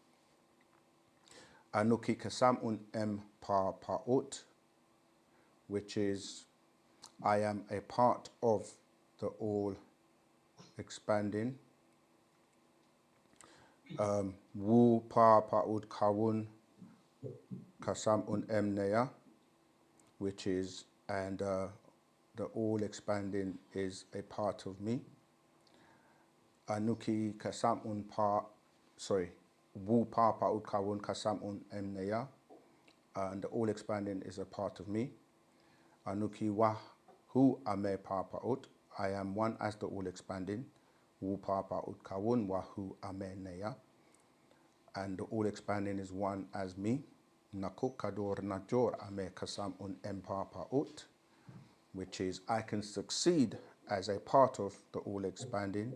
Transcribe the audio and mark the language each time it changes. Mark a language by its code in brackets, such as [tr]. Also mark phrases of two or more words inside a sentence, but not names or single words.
[en] Anuki Kasamun Em Pa Pa'ut, which is I am a part of the all expanding. Wu Pa Pa'ut Kawun Kasamun Em Neya, which is, and the all expanding is a part of me. Anuki Kasamun Pa, sorry, Wu Pa Pa'ut Kawun Kasamun Em Neya, and the all expanding is a part of me. Anuki Wah Hu Ame Pa Pa'ut, I am one as the all expanding. Wu Pa Pa'ut Kawun Wahu Ame Neya, and the all expanding is one as me. Nakuk Kador Najor Ame Kasamun Em Pa Pa'ut, which is I can succeed as a part of the all expanding.